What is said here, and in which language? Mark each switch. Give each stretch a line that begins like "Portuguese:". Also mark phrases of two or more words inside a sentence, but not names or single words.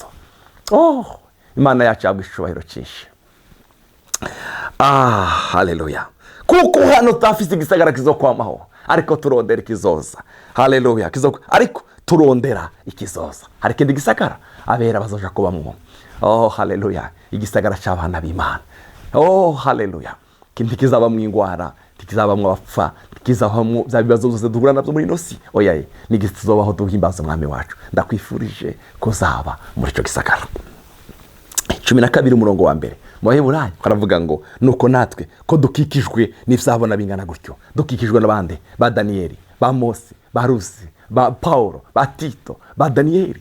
Rundi: Oh, Imana yacu yabwa icubahiro cyinshi. Haleluya. Kuko hano tutafise igisagara kizokwamaho, ariko turondera ikizoza. Haleluya. Ariko turondera ikizoza. Hari ikindi gisagara abera bazoja kubamwo. Oh haleluya. Igisagara cy'abana b'Imana. Oh haleluya. Kindi kizabamwo ingwara, kizabamwo abapfa, kizabamwo bya bibazo byose duhura nabyo muri nosi. Oya ni gizobaho duhimbaza umwami wacu. Ndakwifurije kuzaba muri cyo gisagara. 12 umurongo wa mbere mu Baheburayo haravuga ngo nuko natwe ko dukikijwe n'ivyabona bingana gutyo, dukikijwe n'abande ba Daniyeli, ba Mose, ba Rusi, ba Paulo, ba Tito, ba Daniyeli.